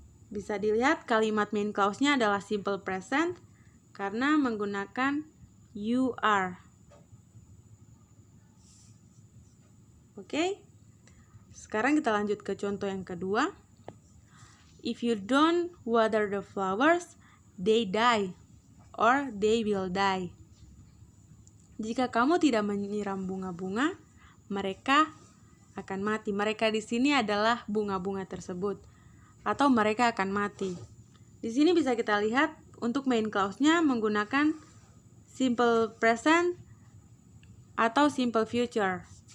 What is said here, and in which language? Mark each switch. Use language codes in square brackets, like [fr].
[id] Bisa dilihat kalimat main clause-nya adalah simple present karena menggunakan you are. Oke. Sekarang kita lanjut ke contoh yang kedua. [en] If you don't water the flowers, they die or they will die. [id] Jika kamu tidak menyiram bunga-bunga, mereka akan mati. Mereka di sini adalah bunga-bunga tersebut, atau mereka akan mati. Di sini bisa kita lihat untuk main clause-nya menggunakan simple present atau simple future.